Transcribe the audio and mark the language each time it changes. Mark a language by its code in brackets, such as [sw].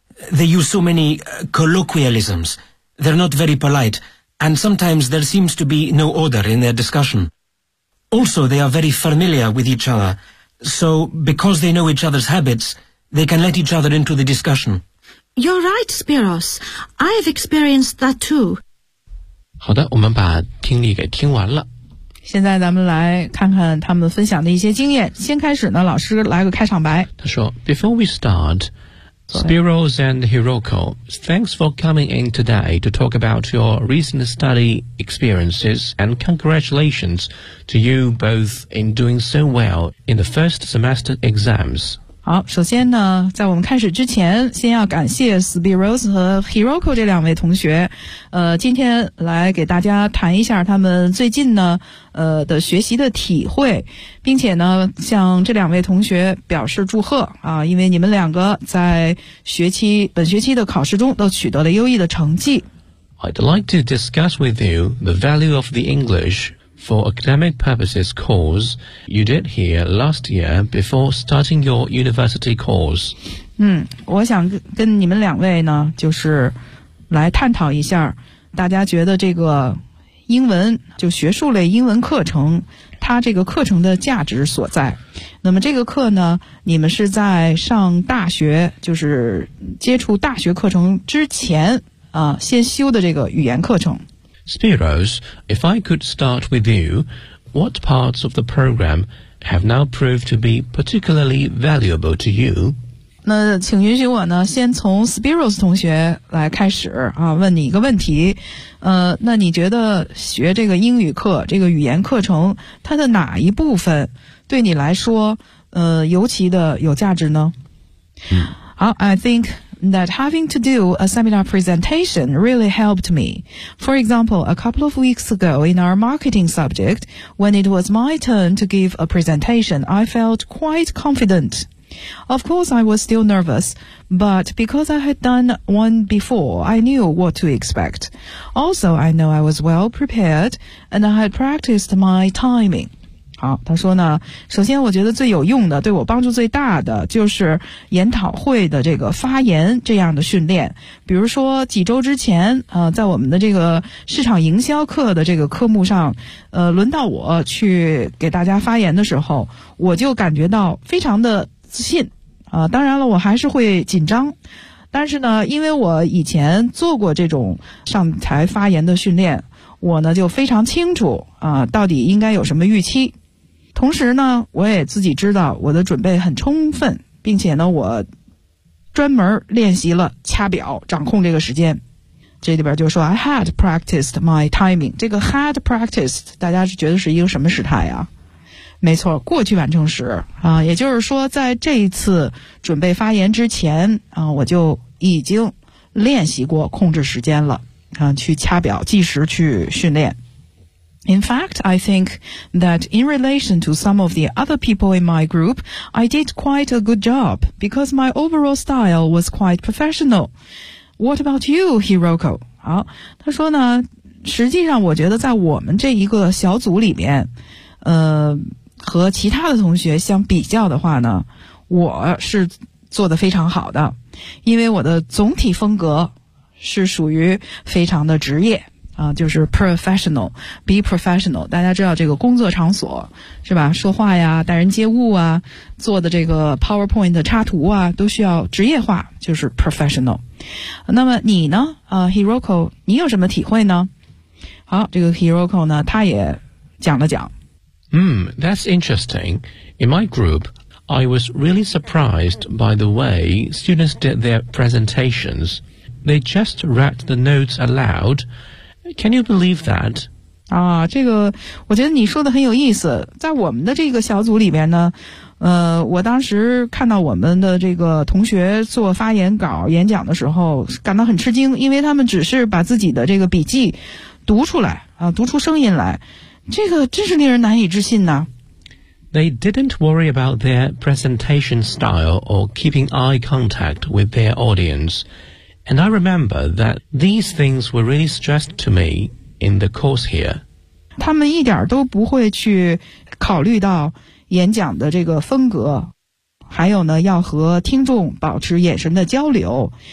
[en] They use so many, colloquialisms. They're not very polite, and sometimes there seems to be no order in their discussion. Also, they are very familiar with each other. So, because they know each other's habits, they can let each other into the discussion. You're right, Spiros. I have experienced that too. [zh] 好的，我们把听力给听完了。现在咱们来看看他们分享的一些经验。先开始呢，老师来个开场白。他说 [en] ,Before we start, Spiros and Hiroko, thanks for coming in today to talk about your recent study experiences and congratulations to you both in doing so well in the first semester exams. [zh] 好，首先呢，在我们开始之前，先要感谢 Spiros 和 Hiroko 这两位同学，今天来给大家谈一下他们最近呢，的学习的体会，并且呢，向这两位同学表示祝贺啊，因为你们两个在本学期的考试中都取得了优异的成绩。 [en] I'd like to discuss with you the value of the English. For academic purposes course you did here last year before starting your university course. [zh] 我想跟你们两位呢就是来探讨一下大家觉得这个英文就学术类英文课程它这个课程的价值所在。那么这个课呢你们是在上大学就是接触大学课程之前先修的这个语言课程。 [en] Spiros, if I could start with you, what parts of the program have now proved to be particularly valuable to you? [zh] 那请允许我呢，先从 Spiros 同学来开始啊，问你一个问题。那你觉得学这个英语课，这个语言课程，它的哪一部分对你来说，尤其的有价值呢？ [en] 好 ，I think. That having to do a seminar presentation really helped me. For example, a couple of weeks ago in our marketing subject, when it was my turn to give a presentation, I felt quite confident. Of course, I was still nervous, but because I had done one before, I knew what to expect. Also, I know I was well prepared, and I had practiced my timing. [zh] 好，他说呢，首先我觉得最有用的，对我帮助最大的就是研讨会的这个发言这样的训练。比如说几周之前，在我们的这个市场营销课的这个科目上，轮到我去给大家发言的时候，我就感觉到非常的自信。当然了，我还是会紧张。但是呢，因为我以前做过这种上台发言的训练，我呢就非常清楚到底应该有什么预期。同时呢，我也自己知道我的准备很充分，并且呢我专门练习了掐表掌控这个时间。这里边就说 [en] I had practiced my timing， [zh] 这个 [en] had practiced [zh] 大家是觉得是一个什么时态啊？没错，过去完成时也就是说在这一次准备发言之前我就已经练习过控制时间了去掐表计时去训练。 [en] In fact, I think that in relation to some of the other people in my group, I did quite a good job because my overall style was quite professional. What about you, Hiroko? [zh] 好，他说呢，实际上我觉得在我们这一个小组里面，和其他的同学相比较的话呢，我是做得非常好的，因为我的总体风格是属于非常的职业就是 professional, [en] be professional, [zh] 大家知道这个工作场所是吧，说话呀，待人接物啊，做的这个 PowerPoint 的插图啊，都需要职业化，就是 professional。那么你呢Hiroko, 你有什么体会呢？好，这个 Hiroko 呢他也讲了讲。 [en] That's interesting. In my group,I was really surprised by the way students did their presentations. They just read the notes aloud. Can you believe that? [zh] 这个我觉得你说的很有意思。在我们的这个小组里面呢，我当时看到我们的这个同学做发言稿演讲的时候感到很吃惊，因为他们只是把自己的这个笔记读出来读出声音来。这个真是令人难以置信呢。 [en] They didn't worry about their presentation style or keeping eye contact with their audience. And I remember that these things were really stressed to me in the course here. [zh] 他们一点都不会去考虑到演讲的这个风格，还有呢，要和听众保持眼神的交流。